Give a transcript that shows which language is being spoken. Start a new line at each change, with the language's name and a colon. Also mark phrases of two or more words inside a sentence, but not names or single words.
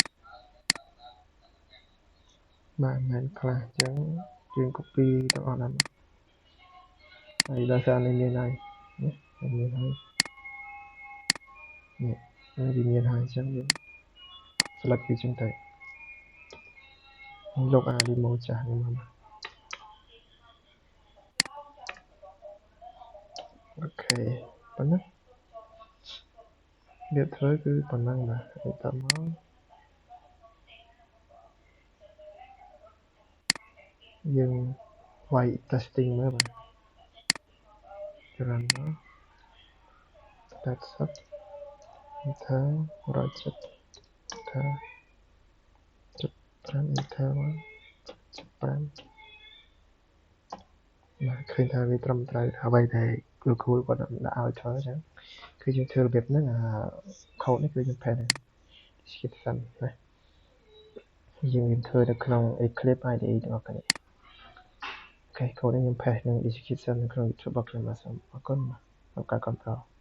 Khmer: បាទមិនមែន class ចឹងយើង copy ទាំងអស់ហ្នឹងហើយដោយសារនេះមានហើយនេះមានហើយនេះវាមានហើយចឹងយើង select វាចឹងទៅលុបអា remote ចាស់នេះមកអូខេប៉ុណ្ណឹង វាធ្វើគឺប៉ុណ្ណឹងបាទហើយតមកយើង
English: white testing
Khmer: មើលបាទច្រើនមក
English: that's it enter project enter
Khmer: 5 enter មក5បាទឃើញថាវាត្រឹមត្រូវអ្វីដែលលោកគ្រូគាត់ដាក់ឲ្យធ្វើអញ្ចឹងគឺយើងធ្វើរបៀបហ្នឹងអា code នេះគឺយើង
English: paste description
Khmer: ណាយើងមានធ្វើនៅក្នុង Eclipse IDE ទាំងអស់គ្នាអូខេ code នេះខ្ញុំ paste នឹង description នៅក្នុង YouTube របស់ខ្ញុំបាទសូមអរគុណបាទសូមការគាំទ្រ